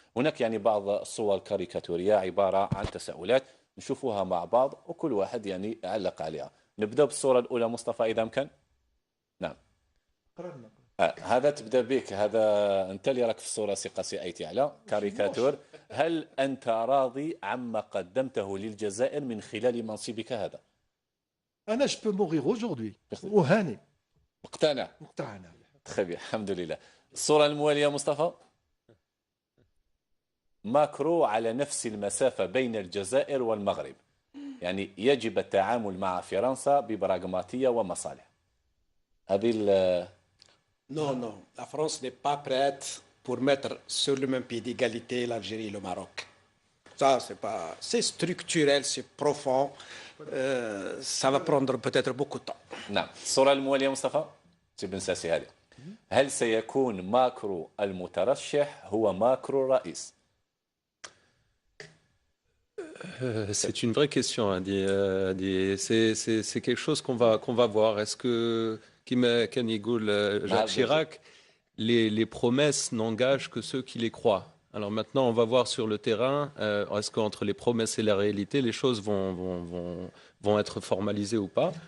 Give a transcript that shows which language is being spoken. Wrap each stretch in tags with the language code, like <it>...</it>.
<ar>هناك يعني بعض الصور كاريكاتورية عبارة عن تساؤلات نشوفوها مع بعض وكل واحد يعني يعلق عليها. نبدأ بالصورة الأولى مصطفى إذا أمكن. نعم هذا تبدأ بك، هذا أنت اللي راك في الصورة سي قاسي أيتي على كاريكاتور. هل أنت راضي عما قدمته للجزائر من خلال منصبك هذا؟</ar> <fr>أنا je peux mourir aujourd'hui وهاني</fr> <ar>مقتنع.</ar> <fr>très bien</fr> <ar>الحمد لله. الصورة الموالية مصطفى، ماكرو على نفس المسافة بين الجزائر والمغرب، يعني يجب التعامل مع فرنسا ببراغماتية ومصالح. هذه</ar> <fr>Non, la France n'est pas prête pour mettre sur le même pied d'égalité l'Algérie et le Maroc. Ça, c'est structurel, c'est profond. Ça va prendre peut-être beaucoup de temps.</fr> <ar>نعم. الصورة الموالية مصطفى بن ساسي هذه، هل سيكون ماكرو المترشح هو ماكرو الرئيس؟</ar> <fr>C'est une vraie question. C'est quelque chose qu'on va voir. Est-ce que</fr> <ar>كان يقول</ar> <fr>Jacques Chirac, les promesses n'engagent que ceux qui les croient. Alors maintenant, on va voir sur le terrain, est-ce qu'entre les promesses et la réalité, les choses vont être formalisées ou pas.</fr>